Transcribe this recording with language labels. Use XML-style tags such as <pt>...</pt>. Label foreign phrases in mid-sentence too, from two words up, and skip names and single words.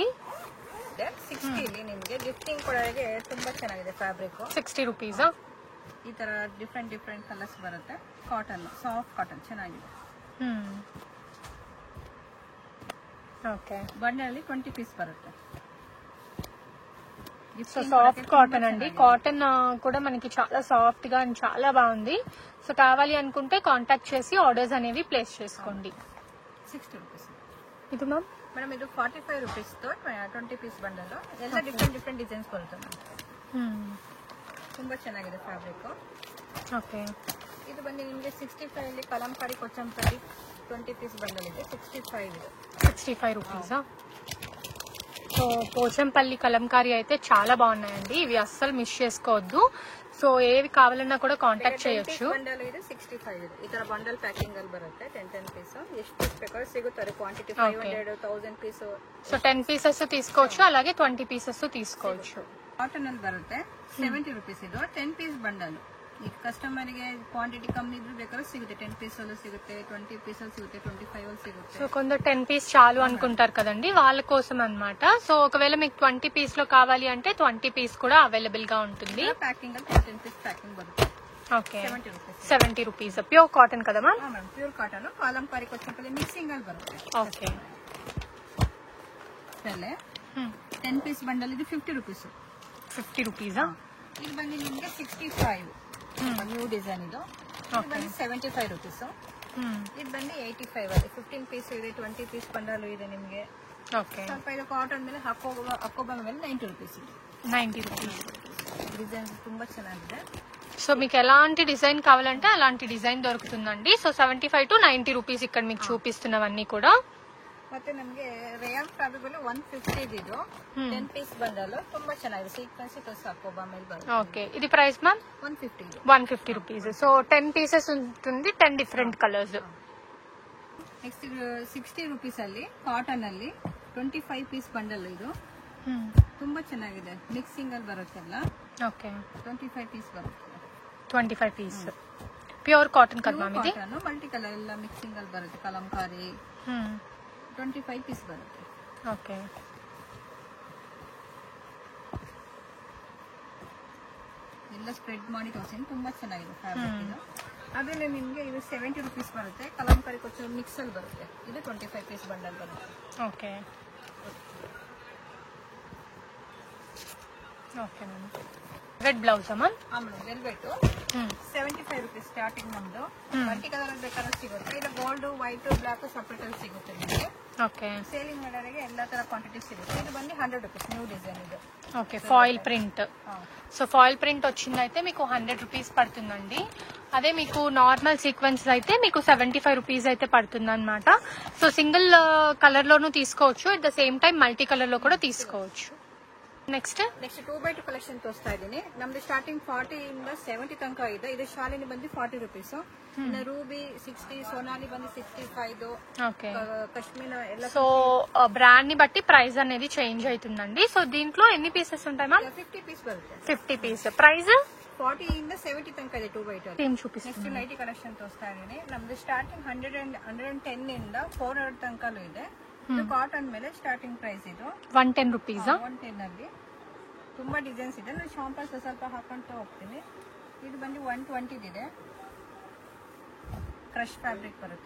<kn>60 ಇಲ್ಲಿ ನಿಮಗೆ ಗಿಫ್ಟಿಂಗ್ ಕೊಡೋರಿಗೆ ತುಂಬಾ ಚೆನ್ನಾಗಿದೆ ಫ್ಯಾಬ್ರಿಕ್.</kn> <te>60 రూపీస్.</te> <kn>ಈ ತರ</kn> <en>different colors</en> <kn>ಬರುತ್ತೆ.</kn> <en>cotton soft cotton</en> <kn>ಚೆನ್ನಾಗಿದೆ.</kn> <te>ఓకే,</te> <kn>ಬಂಡಲಲ್ಲಿ 20 ಪೀಸ್ ಬರುತ್ತೆ.</kn> <te>సో</te> <en>soft cotton</en> <te>అండి. కాటన్ కూడా మనకి చాలా సాఫ్ట్ గా అండ్ చాలా బాగుంది. సో కావాలి అనుకుంటే కాంటాక్ట్ చేసి ఆర్డర్స్ అనేవి ప్లేస్ చేసుకోండి.</te> <kn>60 rupees. ಇದು ಮ್ಯಾಮ್ ಮೇಡಮ್ ಇದು 45 rupees తో 20 ಪೀಸ್ ಬಂಡಲ್ ಎಲ್ಲ</kn> <en>different designs</en> <kn>ಬರುತ್ತೆ ಮ್ಯಾಮ್. ತುಂಬಾ ಚೆನ್ನಾಗಿದೆ ಫ್ಯಾಬ್ರಿಕ್. ಓಕೆ. ಇದು ಬಂದು ನಿಮಗೆ 65 ಅಲ್ಲಿ ಕಲಂಕಾರಿ ಕೊಚ್ಚಂಪಲ್ಲಿ 20 ಪೀಸ್ ಬಂಡಲ್ ಇದೆ. 65 ಇದೆ.</kn> <te>65 రూపీసా? సో పోచంపల్లి కలంకారీ అయితే చాలా బాగున్నాయండి. ఇవి అస్సలు మిస్ చేసుకోవద్దు. సో ఏవి కావాలన్నా కూడా కాంటాక్ట్ చేయొచ్చు.</te> <kn>ಬಂಡಲ್ ಇದೆ 65 ಇದೆ. ಈ ತರ ಬಂಡಲ್ ಪ್ಯಾಕಿಂಗ್ ಅಲ್ಲಿ ಬರುತ್ತೆ 10 ಪೀಸ್. ಎಷ್ಟು ಪೀಸ್ ಬೇಕಾದ್ರೂ ಸಿಗುತ್ತದೆ. ಕ್ವಾಂಟಿಟಿ 500 1000 ಪೀಸ್.</kn> <te>సో 10 పీసెస్ తీసుకోవచ్చు, అలాగే 20 పీసెస్ తీసుకోవచ్చు.</te> <kn>ಕಾಟನ್ ಅಲ್ಲಿ ಬರುತ್ತೆ 70 rupees ಇದು 10 ಪೀಸ್ ಬಂಡಲ್. ಈಗ ಕಸ್ಟಮರ್ ಗೆ ಕ್ವಾಂಟಿಟಿ ಕಮ್ಮಿ ಇದ್ರೂ ಬೇಕಾದ್ರೂ ಸಿಗುತ್ತೆ. 10 ಪೀಸ್ ಅಲ್ಲೂ ಸಿಗುತ್ತೆ, 20 ಪೀಸ್ ಅಲ್ಲಿ ಸಿಗುತ್ತೆ, 25 ಅಲ್ಲಿ ಸಿಗುತ್ತೆ.</kn> <te>సో కొందరు 10 పీస్ చాలు అనుకుంటారు కదండి, వాళ్ళ కోసం అన్నమాట. సో ఒకవేళ మీకు 20 పీస్ లో కావాలి అంటే 20 పీస్ కూడా అవైలబుల్ గా ఉంటుంది.</te> <kn>ప్యాకింగ్ ಅಲ್ಲಿ 10 పీస్ ప్యాకింగ్ బರುತ್ತೆ.</kn> <te>ఓకే.</te> <kn>70 rupees.</kn> <en>70 rupees. pure cotton కదా మ్యామ్? madam pure cotton.</en> <kn>కలంకారీ ಕೊಚ್ಚಂಪಲ್ಲಿ ಮಿಕ್ಸಿಂಗ್ ಅಲ್ಲಿ ಬರುತ್ತೆ.</kn> <te>ఓకే.</te> <kn>ಸರಿ 10 ಪೀಸ್ ಬಂಡಲ್ ಇದು 50 rupees.</kn> <te>50 రూపీసా?</te> <kn>ಇದು ಬಂದು ನಿಮಗೆ 65 ನ್ಯೂ ಡಿಸೈನ್ ಇದು. ಇದು ಬಂದು 75 rupees. ಇದು ಬಂದು 85 ಅಲ್ಲಿ 15 ಪೀಸ್ ಇದೆ, 20 ಪೀಸ್ ಬಂಡಲ್ ಇದೆ ನಿಮಗೆ.</kn> <te>ఓకే.</te> <kn>ಸ್ವಲ್ಪ ಇದು ಕಾಟನ್ ಮೇಲೆ ಹಾಕೋಬ ಮೇಲೆ 90 rupees ಇದೆ.</kn> <te>90 రూపీస్.</te> <kn>ಡಿಸೈನ್ ತುಂಬಾ ಚೆನ್ನಾಗಿದೆ.</kn> <te>సో మీకు ఎలాంటి డిజైన్ కావాలంటే అలాంటి డిజైన్ దొరుకుతుందండి. సో 75 to 90 రూపీస్ ఇక్కడ మీకు చూపిస్తున్నవన్నీ కూడా.</te> <kn>ಮತ್ತೆ ನಮಗೆ</kn> <en>rayon fabric</en> <kn>ಅಲ್ಲಿ 150 ಇದು 10 ಪೀಸ್ ಬಂಡಲ್ ತುಂಬಾ ಚೆನ್ನಾಗಿದೆ.</kn> <en>sequence plus</en> <kn>ಹಾಕೋಬ ಮೇಲೆ ಬರುತ್ತೆ.</kn> <en>ఓకే. ఇది price ma'am?</en> <te>150. 150 రూపీస్. సో 10 పీసెస్ ఉంటుంది, 10</te> <en>different colors.</en> <kn>ನೆಕ್ಸ್ಟ್ 60 rupees ಅಲ್ಲಿ ಕಾಟನ್ ಅಲ್ಲಿ 25 ಪೀಸ್ ಬಂಡಲ್ ಇದು ತುಂಬಾ ಚೆನ್ನಾಗಿದೆ. ಮಿಕ್ಸಿಂಗ್ ಅಲ್ಲಿ ಬರುತ್ತಲ್ಲ.</kn> <te>ఓకే.</te> <kn>25 ಪೀಸ್ ಬರುತ್ತೆ.</kn> <en>25 పీస్. pure cotton కదా మ్యామ్ ఇది? cotton multi color</en> <kn>ಎಲ್ಲ ಮಿಕ್ಸಿಂಗ್ ಅಲ್ಲಿ ಬರುತ್ತೆ. ಕಲಂಕಾರಿ 25 ಪೀಸ್ ಬರುತ್ತೆ.</kn> <te>ఓకే.</te> <kn>ಎಲ್ಲ ಸ್ಪ್ರೆಡ್ ಮಾಡಿ ತೋರಿಸಿ ತುಂಬಾ ಚೆನ್ನಾಗಿದೆ ಫ್ಯಾಬ್ರಿಕ್ ಇದು. ಅದ್ರಲ್ಲಿ ನಿಮಗೆ ಇದು 70 rupees ಬರುತ್ತೆ. ಕಲಂಕಾರಿ ಕೊಚ್ಚ ಮಿಕ್ಸ್ ಅಲ್ಲಿ ಬರುತ್ತೆ. ಇದು 25 ಪೀಸ್ ಬಂಡಲ್ ಬರುತ್ತೆ.</kn> <en>okay. okay ma'am. red blouse ma'am?</en> <kn>ಮೇಡಮ್ ವೆಲ್ವೆಟ್ 75 rupees ಸ್ಟಾರ್ಟಿಂಗ್ ನಮ್ದು.</kn> <en>multi color</en> <kn>ಬೇಕಾದ್ರೂ ಸಿಗುತ್ತೆ. ಇಲ್ಲ</kn> <en>gold white black separate</en> <kn>ಅಲ್ಲಿ ಸಿಗುತ್ತೆ ನಿಮಗೆ.</kn> <te>ఓకే.</te> <kn>ಸೇಲಿಂಗ್ ಮಾಡೋರಿಗೆ ಎಲ್ಲಾ ತರ ಕ್ವಾಂಟಿಟಿ ಸಿಗುತ್ತೆ. ಇದು ಬಂದು 100 rupees</kn> <en>new design</en> <kn>ಇದು.</kn> <en>okay. foil print.</en> <te>సో</te> <en>foil print</en> <te>వచ్చిందైతే మీకు 100 రూపీస్ పడుతుందండి. అదే మీకు</te> <en>normal sequence</en> <te>అయితే మీకు 75 రూపీస్ అయితే పడుతుంది అనమాట. సో</te> <en>single color</en> <te>లోను తీసుకోవచ్చు,</te> <en>at the same time multi color</en> <te>లో కూడా తీసుకోవచ్చు.</te> <kn>ನೆಕ್ಸ್ಟ್ 2x2 ಕಲೆಕ್ಷನ್ ತೋರಿಸ್ತಾ ಇದ್ದೀನಿ. ನಮ್ದು ಸ್ಟಾರ್ಟಿಂಗ್ 40 ಇಂದ 70 ತನಕ ಇದೆ. ಇದು ಶಾಲಿನಿ ಬಂದು 40 rupees. ಇನ್ನು ರೂಬಿ 60, ಸೋನಾಲಿ ಬಂದು 65.</kn> <te>ఓకే.</te> <kn>ಕಶ್ಮೀರ ಎಲ್ಲ.</kn> <te>సో బ్రాండ్ ని బట్టి ప్రైస్ అనేది చేంజ్ అవుతుందండి. సో దీంట్లో ఎన్ని పీసెస్ ఉంటాయి మ్యామ్?</te> <kn>50 పీస్ ಬರುತ್ತೆ.</kn> <en>50 పీస్. ప్రైస్</en> <kn>40 ಇಂದ 70 ತನಕ ಇದೆ 2x2.</kn> <te>ఏం చూపిస్తుంది?</te> <en>next nighty collection</en> <kn>ತೋರಿಸ್ತಾ ಇದ್ದೀನಿ. ನಮ್ದು ಸ್ಟಾರ್ಟಿಂಗ್ 110 ಇಂದ 400 ತನಕಲೂ ಇದೆ. ಇದು ಕಾಟನ್ ಮೇಲೆ</kn> <en>starting price</en> <kn>ಇದು 110 ರೂಪೀಸಾ? 110 ಅಲ್ಲಿ ತುಂಬಾ ಡಿಸೈನ್ಸ್ ಇದೆ. ನಾನು ಶಾಂಪಲ್ಸ್ ಸ್ವಲ್ಪ ಹಾಕೊಂತ ಹೋಗ್ತೀನಿ. ಇದು ಬಂದು 120 ಇದೆ.</kn> <en>crush fabric</en> <kn>ಬರುತ್ತೆ.</kn>